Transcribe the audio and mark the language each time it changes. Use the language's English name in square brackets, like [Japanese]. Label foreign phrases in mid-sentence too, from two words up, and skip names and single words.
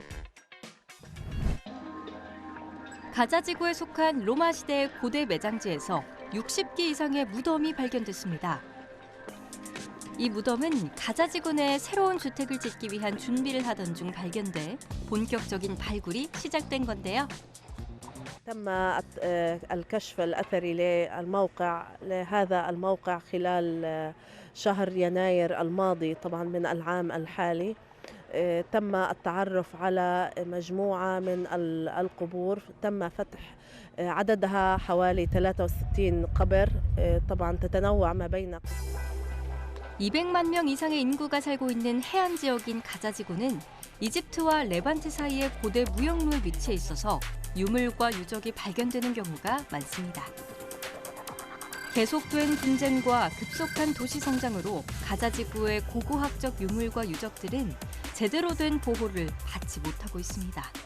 [Korean] 가자 지구에 속한 로마 시대의 고대 매장지에서 60개 이상의 무덤이 발견됐습니다. 이 무덤은 가자 지구 내에 새로운 주택을 짓기 위한 준비를 하던 중 발견돼 본격적인 발굴이 시작된 건데요. [Arabic] تم الكشف الأثري لهذا الموقع خلال شهر يناير الماضي طبعا من العام الحالي. تم التعرف على مجموعة من القبور تم فتح عددها حوالي 63 قبر طبعا تتنوع ما بين [Korean] 200만 명 이상의 인구가 살고 있는 해안 지역인 가자 지구는 이집트와 레반트 사이의 고대 무역로에 위치해 있어서 유물과 유적이 발견되는 경우가 많습니다. 계속된 분쟁과 급속한 도시 성장으로 가자 지구의 고고학적 유물과 유적들은 제대로 된 보호를 받지 못하고 있습니다.